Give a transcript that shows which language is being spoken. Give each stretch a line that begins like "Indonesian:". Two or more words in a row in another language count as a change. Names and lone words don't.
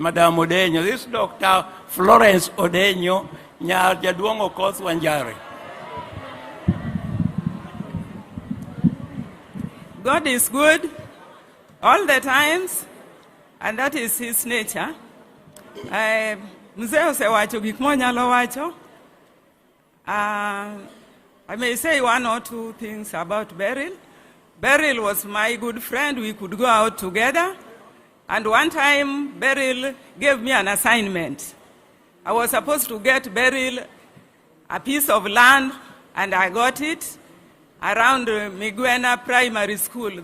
English: Madam Odenyo, this Dr. Florence Odenyo,
Luo (Kenya and Tanzania): Nyar Jaduong
English: Okoth Wanjari. God is good all the times, and that is his nature.
Luo (Kenya and Tanzania): Mzee osewacho gik monyalo wacho.
English: I may say one or two things about Beryl. Beryl was my good friend. We could go out together. And one time, Beryl gave me an assignment. I was supposed to get Beryl a piece of land, and I got it around Miguena Primary School.